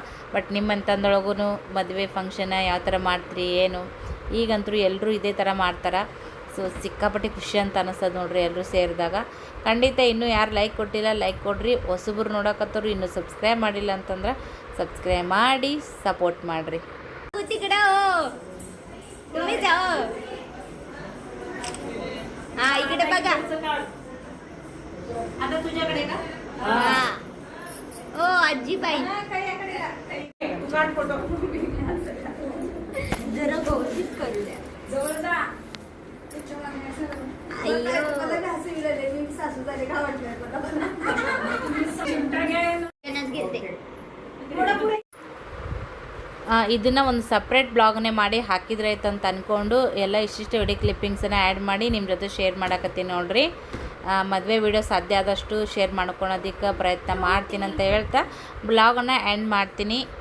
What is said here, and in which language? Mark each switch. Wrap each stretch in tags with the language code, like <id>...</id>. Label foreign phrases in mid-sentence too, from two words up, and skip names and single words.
<kn>ಬಟ್ ನಿಮ್ಮಂತಂದೊಳಗೂ ಮದುವೆ ಫಂಕ್ಷನ್ ಯಾವ ಥರ ಮಾಡ್ತೀರಿ ಏನು, ಈಗಂತೂ ಎಲ್ಲರೂ ಇದೇ ಥರ ಮಾಡ್ತಾರೆ. ಸೊ ಸಿಕ್ಕಾಪಟ್ಟೆ ಖುಷಿ ಅಂತ ಅನ್ನಿಸ್ತದೆ ನೋಡ್ರಿ ಎಲ್ಲರೂ ಸೇರಿದಾಗ. ಖಂಡಿತ ಇನ್ನೂ ಯಾರು ಲೈಕ್ ಕೊಟ್ಟಿಲ್ಲ ಲೈಕ್ ಕೊಡ್ರಿ. ಹೊಸಬ್ರು ನೋಡಕತ್ತವ್ರು ಇನ್ನೂ ಸಬ್ಸ್ಕ್ರೈಬ್ ಮಾಡಿಲ್ಲ ಅಂತಂದ್ರೆ ಸಬ್ಸ್ಕ್ರೈಬ್ ಮಾಡಿ ಸಪೋರ್ಟ್ ಮಾಡಿರಿ.</kn> <mr>तुम्ही जाओ हा इकडे बघा आता तुझ्याकडे का हा ओ आजीबाई तू काढ फोटो जरा गौरवीत करूया जवळ जा घेते</mr> <kn>ಇದನ್ನು ಒಂದು ಸಪ್ರೇಟ್ ಬ್ಲಾಗ್ನೇ ಮಾಡಿ ಹಾಕಿದ್ರೆ ಆಯ್ತು ಅಂತ ಅಂದ್ಕೊಂಡು ಎಲ್ಲ ಇಷ್ಟಿಷ್ಟು ವಿಡಿಯೋ ಕ್ಲಿಪ್ಪಿಂಗ್ಸನ್ನು ಆ್ಯಡ್ ಮಾಡಿ ನಿಮ್ಮ ಜೊತೆ ಶೇರ್ ಮಾಡಕತ್ತೀನಿ ನೋಡ್ರಿ. ಮದುವೆ ವಿಡಿಯೋ ಸಾಧ್ಯ ಆದಷ್ಟು ಶೇರ್ ಮಾಡ್ಕೊಳೋದಕ್ಕೆ ಪ್ರಯತ್ನ ಮಾಡ್ತೀನಿ ಅಂತ ಹೇಳ್ತಾ ಬ್ಲಾಗನ್ನು ಎಂಡ್ ಮಾಡ್ತೀನಿ.</kn>